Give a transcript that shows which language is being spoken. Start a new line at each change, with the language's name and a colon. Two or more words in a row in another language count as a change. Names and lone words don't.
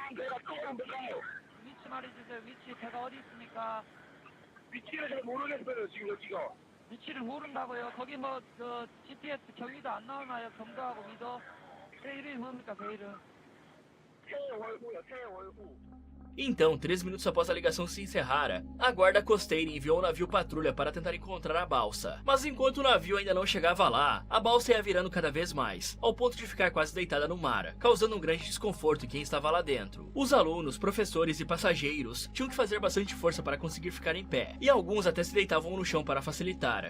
Korean: 배가 침몰한다요. 위치 말해주세요. 위치 배가 어디 있습니까? 위치를 잘 모르겠어요, 지금 여기가. 위치를 모른다고요? 거기 뭐 GPS 경위도 안 naonayo? 경도하고 미도? 배 이름이 뭡니까? 배 이름? 태월구요, 태월구.
Portuguese: Então, 3 minutos após a ligação se encerrar, a guarda costeira enviou um navio patrulha para tentar encontrar a balsa. Mas enquanto o navio ainda não chegava lá, a balsa ia virando cada vez mais, ao ponto de ficar quase deitada no mar, causando um grande desconforto em quem estava lá dentro. Os alunos, professores e passageiros tinham que fazer bastante força para conseguir ficar em pé, e alguns até se deitavam no chão para facilitar.